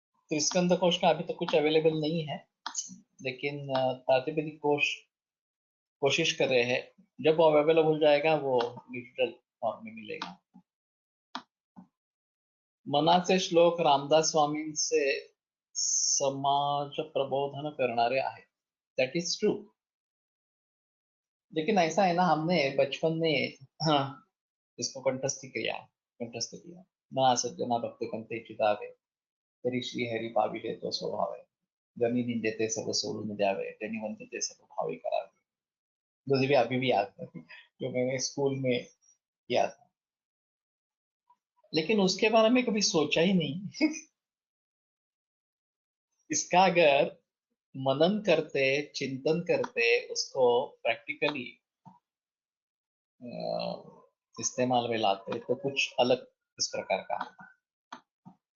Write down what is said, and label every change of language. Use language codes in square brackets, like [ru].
[hi] तो स्कंद कोश का अभी तक कुछ अवेलेबल नहीं है, लेकिन प्रातिपदिक कोश कोशिश कर रहे हैं। जब वो अवेलेबल हो जाएगा वो डिजिटल फॉर्म में मिलेगा। [mr] मनाचे श्लोक रामदास स्वामींचे समाज प्रबोधन करणारे आहेत, [en] That is true. [hi] लेकिन ऐसा है ना, हमने बचपन में हाँ इसको कंठस्थ किया। [mr] मना सज्जना भक्त कंते चितावे तरी श्री हरी पाविले तो स्वभावे जमी निंदेते सर्व सोडून द्यावे त्यांनी वंदते सर्व भावे करावे। [hi] मुझे भी अभी भी याद है, जो मैंने स्कूल में किया था, लेकिन उसके बारे में कभी सोचा ही नहीं। इसका अगर मनन करते, चिंतन करते, उसको प्रैक्टिकली इस्तेमाल में लाते तो कुछ अलग इस प्रकार का है।